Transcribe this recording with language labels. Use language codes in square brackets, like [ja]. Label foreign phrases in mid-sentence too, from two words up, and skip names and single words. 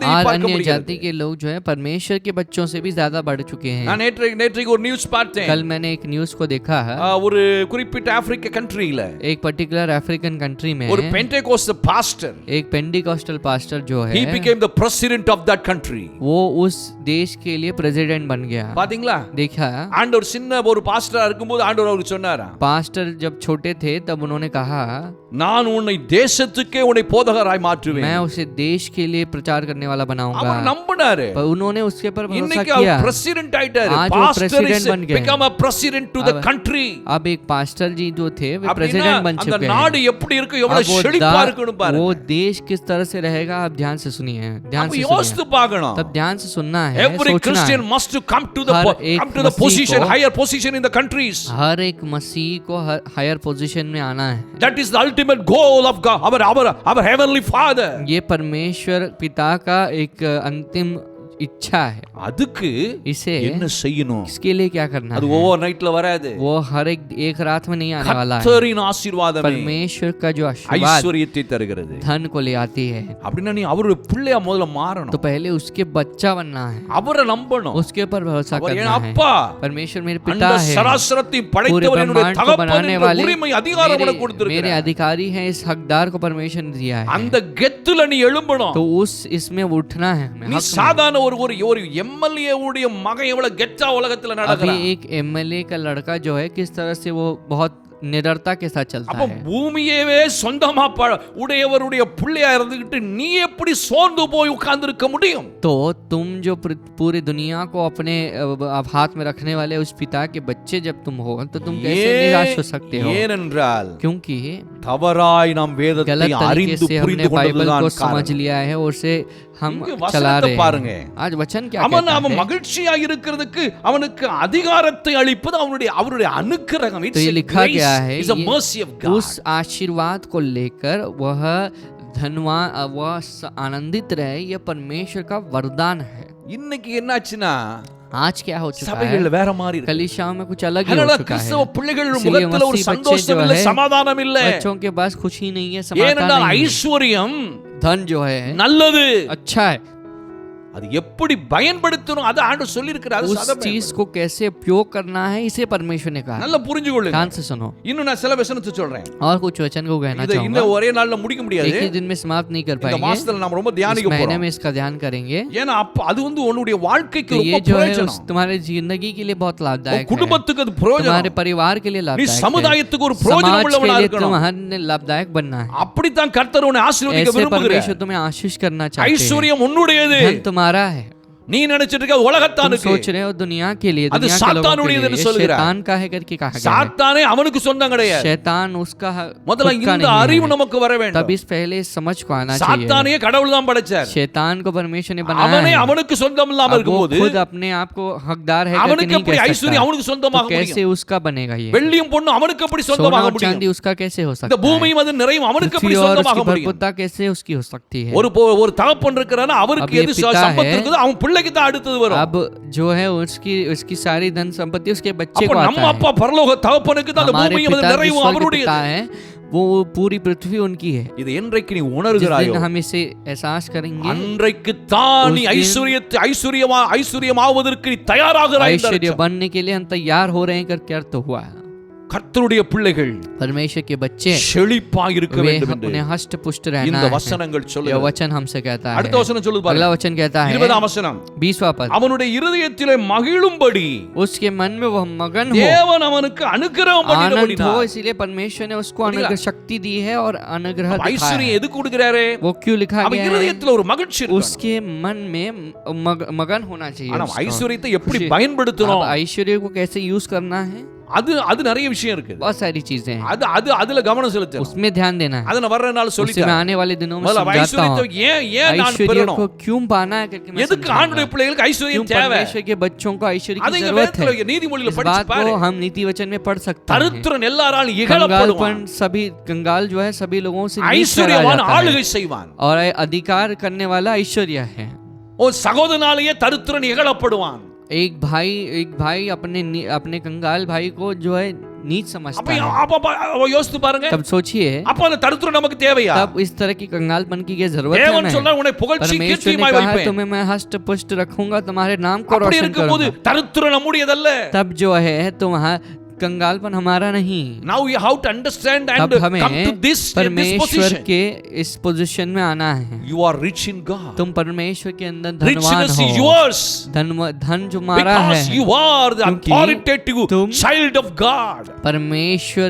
[hi] आज [ta] பார்க்க [hi] अन्य [ta] முடிகிறது। [hi] जाति के लोग जो है परमेश्वर के बच्चों से भी ज्यादा बढ़ चुके हैं। [ta] நான் நேற்றைக்கு ஒரு நியூஸ் பார்த்தேன்। [hi] कल मैंने एक न्यूज को देखा है, [ta] ஒரு குறிப்பிட்ட ஆப்பிரிக்க கண்ட்ரியில [hi] एक [en] particular African country [hi] में [ta] ஒரு [en] Pentecost pastor, [hi] एक [en] Pentecostal pastor [hi] जो है [en] he became the president of that country। [hi] वो उस देश के लिए प्रेसिडेंट बन गया। [ta] பாத்தீங்களா? [hi] देखा, [ta] ஆண்டவர் சின்ன ஒரு பாஸ்டரா இருக்கும்போது ஆண்டவர் அவருக்கு சொன்னாரா, [hi] पास्टर जब छोटे थे तब उन्होंने कहा [ta] நான் உன்னை தேசத்துக்கே உன்னை போதகராய் மாற்றுவேன். [hi] मैं उसे देश के लिए प्रचार करने वाला बनाऊंगा। [ta] அவர் நம்பினாரு. [hi] पर उन्होंने उसके पर भरोसा [ta] இன்னைக்கு [hi] किया। [ta] அவர் பிரசிடென்ட் ஆயிட்டாரு. [hi] आज वो president बन गए। [en] become a president to the country. [hi] अब एक पास्टर जी जो थे वे प्रेसिडेंट बन चुके हैं। [ta] அந்த நாடு எப்படி இருக்கு, எவ்வளவு செழிப்பா இருக்குன்னு பாருங்க। [hi] वो देश किस तरह से रहेगा आप ध्यान से सुनिए, ध्यान से [ta] யோசித்து பார்க்கணும்। [hi] तब ध्यान से सुनना है, [en] every [hi] सोचना [en] Christian [hi] है। [en] must to come to the position, higher position in the countries. [hi] हर एक मसीह को [en] higher position [hi] में आना है। [en] That is the ultimate goal of God, our heavenly Father. [hi] ये परमेश्वर पिता का एक अंतिम इच्छा है। [ta] அதுக்கு [hi] इसे [ta] என்ன செய்யணும்? [hi] इसके लिए क्या करना [ta] அது [hi] है? [en] over night [ta] வராது। [hi] वो हर एक रात में नहीं आने वाला है। [ta] கர்த்தரின் ஆசீர்வாதமே [hi] परमेश्वर का जो आशीर्वाद [ta] ஐஸ்வரியத்தை தருகிறது। [hi] धन को ले आती है। [ta] அப்படினா நீ அவருடைய பிள்ளையா முதல்ல மாறணும்। [hi] तो पहले उसके बच्चा बनना है, [ta] அவரை நம்பணும், [hi] उसके ऊपर भरोसा [ta] அவர் [hi] करना [ta] என் [hi] है। [ta] அப்பா, [hi] परमेश्वर मेरे पिता है, [ta] சராசரத்தை [hi] पूरे [ta] படைத்தவர் என்னுடைய [hi] ब्रह्मांड को [ta] தகப்பன் [hi] बनाने [ta] என்ற [hi] वाले [ta] உரிமை அதிகாரம் எனக்கு [hi] मेरे [ta] கொடுத்திருக்கிறார்। [hi] अधिकारी हैं, इस हकदार को परमेश्वर ने दिया है। [ta] அந்த கெத்துல நீ எழும்பணும்। [hi] तो उस इसमें उठना है। [ta] நீ சாதாரண ஒரு எம்எல்ஏ உடைய மகன் எவ்வளவு கெத்தா உலகத்துல [hi] अभी [ta] நடக்கிறான்। [hi] एक एमएलए का लड़का जो है किस तरह से वो बहुत निडरता के साथ चलता [ta] அப்ப [hi] है। [ta] பூமியவே சொந்தமா உடையவருடைய பிள்ளையா இருந்துகிட்டு நீ எப்படி சோர்ந்து போய் உட்கார்ந்து இருக்க முடியும்? [hi] तो तुम जो पूरी दुनिया को अपने हाथ में रखने वाले उस पिता के बच्चे जब तुम हो तो तुम कैसे निराश हो सकते हो? [ta] ஏனென்றால் [hi] क्योंकि [ta] தவறாய் நாம் வேதத்தை [hi] गलत तरीके [ta] அறிந்து [hi] से हमने [ta] புரிந்து [hi] बाइबल [ta] கொண்டதுதான் [hi] को समझ [ta] காரணம்। [hi] लिया है और उसे हम [ta] இங்க [hi] चला [ta] வசனத்தை [hi] रहे [ta] பாருங்க। [hi] हैं। आज वचन क्या [ta] அவன் [hi] कहता [ta] அவன் [hi] है? [ta] மகிழ்ச்சியா இருக்கிறதுக்கு அவனுக்கு அதிகாரத்தை அளிப்பது அவருடைய அனுக்கிரகம்। [hi] तो ये लिखा गया है, [en] It's a mercy of God. [hi] उस आशीर्वाद को लेकर वह धनवान वह आनंदित रहे, यह परमेश्वर का वरदान है। [ta] இன்னைக்கு என்னாச்சுன்னா [hi] आज क्या हो चुका है? [ta] சபைகள் வேற மாதிரி இருக்கு। [hi] कलीसियाओं में कुछ अलग ही हो [ta] அதனால [hi] चुका [ta] கிறிஸ்தவ [hi] है। [ta] பிள்ளைகள் [hi] इसलिए [ta] முகத்துல ஒரு [hi] मसीह बच्चे [ta] சந்தோஷம் [hi] जो [ta] இல்ல, [hi] है, [ta] சமாதானம் இல்ல। [hi] बच्चों के पास खुशी नहीं है, समाधान [ta] ஏனென்றால் [hi] नहीं है। [ta] ஐஸ்வர்யம் [hi] धन जो है [ta] நல்லது, [hi] अच्छा है, [ta] அது எப்படி பயன்படுத்தணும் அது ஆண்டவர் சொல்லி இருக்கிறார்। [hi] उस चीज को कैसे उपयोग करना है इसे परमेश्वर ने कहा। [ta] நல்லா புரிஞ்சுக்கொள்ளுங்க। [hi] ध्यान से सुनो। [ta] இன்னும் நான் சில வசனத்தை சொல்றேன்। [hi] और कुछ वचन को कहना [ta] இத [hi] चाहूंगा। [ta] இந்த ஒரே நாள்ல முடிக்க முடியாது। [hi] एक ही दिन में समाप्त नहीं कर [ta] இந்த [hi] पाएंगे। [ta] மாசத்துல நாம ரொம்ப தியானிக்க [hi] इस महीने [ta] போறோம்। [hi] में इसका ध्यान करेंगे। [ta] ஏன்னா அது உன்னுடைய வாழ்க்கைக்கு [hi] तो [ta] ரொம்ப [hi] ये जो है [ta] பிரயோஜனம்। [hi] तुम्हारे जिंदगी के लिए बहुत लाभदायक है। [ta] குடும்பத்துக்கு அது [hi] तुम्हारे [ta] பிரயோஜனம்। [hi] परिवार के लिए [ta] நீ [hi] लाभदायक है। [ta] சமுதாயத்துக்கு ஒரு பிரயோஜனம் [hi] समाज [ta] உள்ளவனா [hi] के लिए [ta] இருக்கணும்। [hi] तुम्हें लाभदायक बनना है। [ta] அப்படித்தான் கர்த்தர் உன்னை ஆசீர்வதிக்க [hi] ऐसे [ta] விரும்புகிறார்। [hi] परमेश्वर तुम्हें आशीष करना चाहते हैं। [ta] ஐஸ்வர்யம் உன்னுடையது। [hi] धन तुम्हारा है। [ta] நீ நினைச்சிட்டு இருக்க [hi] तुम [ta] உலகத்தானுக்கு। [hi] सोच रहे हो दुनिया के लिए, [ta] அது [hi] दुनिया के लोगों के [ta] சாத்தானுடையது [hi] लिए। [ta] என்று [hi] ये [ta] சொல்கிறார்। [hi] शैतान का है करके कहा गया है। [ta] சாத்தானே அவனுக்கு சொந்தம் கிடையாது। [hi] शैतान उसका [ta] முதல்ல [hi] खुद का [ta] இந்த [hi] नहीं [ta] அறிவு [hi] है। [ta] நமக்கு வர [hi] तब [ta] வேண்டும்। [hi] इस पहले समझ को आना चाहिए। [ta] சாத்தானையே கடவுள் தான் படைச்சார்। [hi] शैतान को परमेश्वर ने बनाया [ta] அவனே [hi] है। [ta] அவனுக்கு சொந்தம் இல்லாம [hi] अब वो [ta] இருக்கும்போது [hi] खुद अपने आप को हकदार है करके [ta] அவனுக்கு [hi] नहीं [ta] எப்படி [hi] कह [ta] ஐஸ்வர்யம் அவனுக்கு [hi] सकता। [ta] சொந்தமாக [hi] तो कैसे [ta] முடியும்? [hi] उसका बनेगा ये? [ta] வெள்ளியும் பொன்னும் அவனுக்கு எப்படி [hi] सोना [ta] சொந்தமாக [hi] और चांदी [ta] முடியும்? [hi] उसका कैसे हो [ta] இந்த [hi] सकता है? [ta] பூமியும் அது நிறையும் அவனுக்கு [hi] पृथ्वी [ta] எப்படி [hi] और [ta] சொந்தமாக [hi] उसकी [ta] முடியும்? [hi] भरपूरता कैसे उसकी हो सकती है? [ta] ஒரு தகப்பன் இருக்கிறானா அவருக்கு [hi] अब ये [ta] எது [hi] पिता [ta] சம்பத்து [hi] है। [ta] இருக்குதோ அவன் பிள்ளைக்கு தான் அடுத்தது வரும்। [hi] अब जो है उसकी सारी धन संपत्ति उसके बच्चे [ta] அப்ப [hi] को [ta] நம்ம [hi] आता [ta] அப்பா [hi] है। [ta] பரலோக தகப்பனுக்கு தான் அந்த [hi] हमारे [ta] பூமியும் அது [hi] पिता जो [ta] நிறையும் [hi] स्वर्ग पिता [ta] அவருடையது। [hi] है वो पूरी पृथ्वी उनकी है। [ta] இது என்றைக்கு நீ [hi] जिस [ta] உணர்கிறாயோ [hi] दिन हम इसे एहसास करेंगे, [ta] அன்றைக்கு தான் நீ [hi] उस दिन [ta] ஐஸ்வர்யமாவதற்கு நீ தயாராகிறாய் என்று [hi] ऐश्वर्य [ta] அர்த்தம்। [hi] बनने के लिए हम तैयार हो रहे हैं करके अर्थ हुआ है। [ta] கர்த்தருடைய பிள்ளைகள் [hi] परमेश्वर के बच्चे [ta] செழிப்பாய் இருக்க [hi] वे [ta] வேண்டும் என்று [hi] उन्हें हष्ट पुष्ट रहना [ta] இந்த [hi] है। [ta] வசனங்கள் [hi] यह [ta] சொல்லுகிறது। [hi] वचन हमसे कहता है। [ta] அடுத்த வசனம் சொல்லுது பாருங்க। [hi] अगला वचन कहता है [ta] 20ஆம் வசனம், [hi] 20वां पद, [ta] அவனுடைய இருதயத்திலே மகிழும்படி [hi] उसके मन में वह मगन हो, [ta] தேவன் அவனுக்கு அனுக்கிரகம் [hi] आनंद हो, [ta] பண்ணினபடியால்। [hi] इसीलिए परमेश्वर ने उसको अनुग्रह शक्ति दी है और अनुग्रह दिखाया [ta] ஐஸ்வர்யம் [hi] है। [ta] எதுக்கு கொடுக்கிறாரு? [hi] वो क्यों लिखा [ta] அவன் [hi] गया है? [ta] இருதயத்துல ஒரு மகிழ்ச்சி இருக்கு। [hi] उसके मन में मगन होना चाहिए। [ta] ஆனா [hi] उसको। [ta] ஐஸ்வர்யத்தை எப்படி [hi] खुशी। [ta] பயன்படுத்தணும் [hi] अब ऐश्वर्य को कैसे यूज करना है, [ta] அது நிறைய விஷயம் இருக்கு। [hi] बहुत सारी चीजें हैं, [ta] அதுல கவனம் செலுத்தணும்। [hi] उसमें ध्यान देना है। [ta] அத நான் வர்றனால [hi] उससे [ta] சொல்லிட்டேன்। [hi] मैं आने वाले दिनों में [ta] முதல்ல [hi] समझाता [ta] ஐஸ்வர்யத்தை [hi] हूँ [ta] ஏன் நான் [hi] ऐश्वर्य [ta] பெறணும்? [hi] को क्यों पाना है करके मैं [ta] எதுக்கு [hi] समझाऊंगा। [ta] ஆண்டுடைய பிள்ளைகளுக்கு [hi] क्यों [ta] ஐஸ்வர்யம் தேவை? [hi] परमेश्वर के बच्चों को ऐश्वर्य [ta] அது [hi] की [ta] இங்க [hi] जरूरत है। [ta] வேதத்துல நீதிமொழியில [hi] इस [ta] படிச்சு [hi] बात [ta] பாரு। [hi] को हम नीति वचन में पढ़ सकते हैं। [ta] தரித்திரன் எல்லாராலும் இகழப்படுவான், [hi] कंगालपन सभी कंगाल जो है सभी लोगों से नीच ठहराया [ta] ஐஸ்வர்யவான் [hi] जाता है [ta] ஆளுகை செய்வான்। [hi] और अधिकार करने वाला ऐश्वर्य है। [ta] உன் சகோதரனாலேயே தரித்திரன் இகழப்படுவான்। [hi] एक भाई अपने कंगाल भाई को जो है नीच समझता है। [ta] அப்ப யோசித்து பாருங்க। [hi] तब सोचिए [ta] அப்ப அந்த தரித்திரம் நமக்கு தேவையா? [hi] तब इस तरह की कंगालपन की क्या जरूरत है? [ta] தேவன் சொன்னார் உன்னை புகழ்ச்சி [hi] परमेश्वर ने [ta] கீர்த்தியுமாய் [hi] कहा [ta] வைப்பேன்। [hi] तुम्हें मैं हष्ट पुष्ट रखूंगा, तुम्हारे नाम को [ta] அப்படி [hi] रोशन [ta] இருக்கும்போது [hi] करूंगा। [ta] தரித்திரம் நம்முடையதல்ல। [hi] तब जो है तुम्हारा कंगालपन हमारा नहीं। [en] Now you have to understand and [hi] तब हमें [en] come to this [hi] परमेश्वर [en] position. [hi] के इस पोजीशन में आना है। [en] You are rich in God. [hi] तुम परमेश्वर के अंदर धनवान [en] Richness is [hi] हो। [en] yours [hi] धन जो मारा है, [en] because you are the [hi] क्योंकि [en] authoritative [hi] तुम [en] child of God.